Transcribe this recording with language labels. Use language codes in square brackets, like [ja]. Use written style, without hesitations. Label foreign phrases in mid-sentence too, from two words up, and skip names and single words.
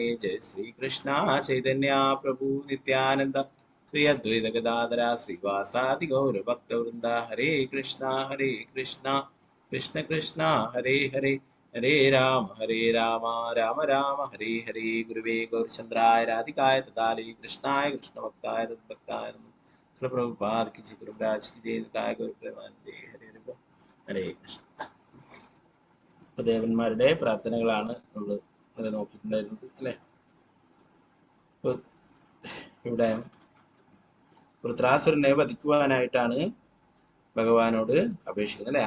[sa] ജയ ശ്രീകൃഷ്ണ ചൈതന്യ പ്രഭു നിത്യാനന്ദ ശ്രീ അദ്വൈത ഗദാധര ശ്രീവാസാദി ഗൗരഭക്തവൃന്ദ. ഹരേ കൃഷ്ണ കൃഷ്ണ കൃഷ്ണ ഹരേ ഹരേ. ഹരേ രാമ രാമ രാമ ഹരേ ഹരേ. ഗുരുവേ ഗൗരചന്ദ്രായ രാധികായ തദാലേ കൃഷ്ണായ കൃഷ്ണഭക്തായ തദ്ഭക്തായ പ്രഭുപാദ [hi] की जय, गुरुराज की जय, [bn] নিতায় গৌর প্রেমানন্দে. [sa] ഹരേ ഹരേ കൃഷ്ണ. [ml] ദേവന്മാരുടെ പ്രാർത്ഥനകളാണ് നമ്മൾ ഇവിടെ നോക്കിയിട്ടുണ്ടായിരുന്നത് അല്ലെ. ഇവിടെ വൃത്രാസുരനെ വധിക്കുവാനായിട്ടാണ് ഭഗവാനോട് അപേക്ഷിക്കുന്നത് അല്ലെ.